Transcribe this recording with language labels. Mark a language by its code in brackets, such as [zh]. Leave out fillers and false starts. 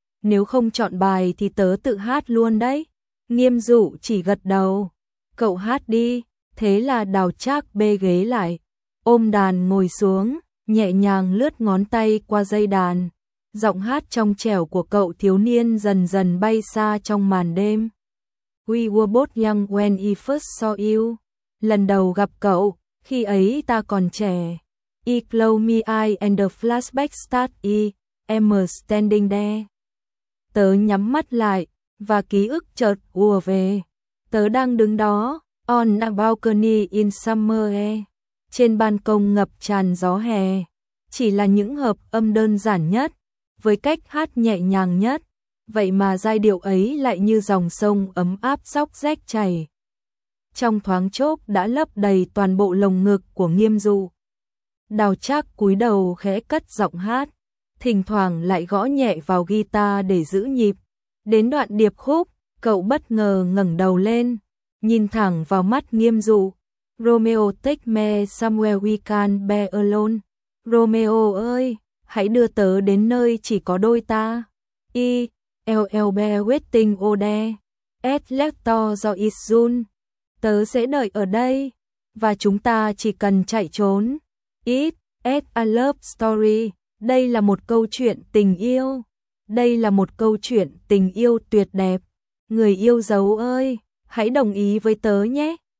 [vi] Nếu không chọn bài thì tớ tự hát luôn đấy. Nghiêm Dụ chỉ gật đầu. Cậu hát đi. Thế là Đào Trác bê ghế lại, ôm đàn ngồi xuống, nhẹ nhàng lướt ngón tay qua dây đàn. Giọng hát trong trẻo của cậu thiếu niên dần dần bay xa trong màn đêm. [en] We were both young when I first saw you. [vi] Lần đầu gặp cậu, khi ấy ta còn trẻ. [en] I close my eyes and the flashback starts. I am standing there. [vi] Tớ nhắm mắt lại và ký ức chợt ùa về. Tớ đang đứng đó [en] on a balcony in summer air. [vi] Trên ban công ngập tràn gió hè. Chỉ là những hợp âm đơn giản nhất với cách hát nhẹ nhàng nhất, vậy mà giai điệu ấy lại như dòng sông ấm áp róc rách chảy, trong thoáng chốc đã lấp đầy toàn bộ lồng ngực của Nghiêm Dụ. Đào Trác cúi đầu khẽ cất giọng hát, thỉnh thoảng lại gõ nhẹ vào guitar để giữ nhịp. Đến đoạn điệp khúc, cậu bất ngờ ngẩng đầu lên, nhìn thẳng vào mắt Nghiêm Dụ. [en] Romeo take me somewhere we can be alone. [vi] Romeo ơi, hãy đưa tớ đến nơi chỉ có đôi ta. [en] I will be waiting over there. At Lecto do it soon. [vi] Tớ sẽ đợi ở đây, và chúng ta chỉ cần chạy trốn. [en] It is a love story. [vi] Đây là một câu chuyện tình yêu. Đây là một câu chuyện tình yêu tuyệt đẹp. Người yêu dấu ơi, hãy đồng ý với tớ nhé.